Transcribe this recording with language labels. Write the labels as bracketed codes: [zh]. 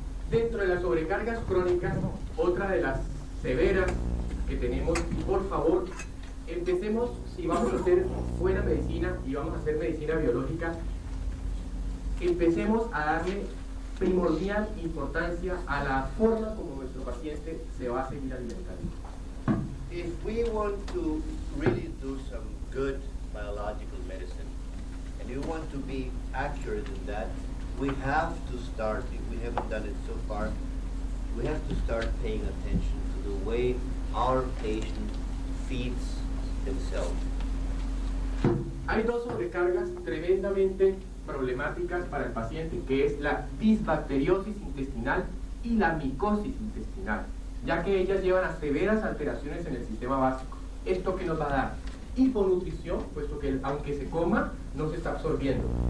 [es] Dentro de las sobrecargas crónicas, otra de las severas que tenemos, por favor, empecemos, si vamos a hacer buena medicina y vamos a hacer medicina biológica, empecemos a darle primordial importancia a la forma como nuestro paciente se va a seguir alimentando. [en] If we want to really do some good biological medicine, and we want to be accurate in that, we have to start, if we haven't done it so far, we have to start paying attention to the way our patient feeds himself. [es] Hay dos sobrecargas tremendamente problemáticas para el paciente, que es la disbacteriosis intestinal y la micosis intestinal, ya que ellas llevan a severas alteraciones en el sistema básico. ¿Esto qué nos va a dar? Hiponutrición, puesto que aunque se coma, no se está absorbiendo.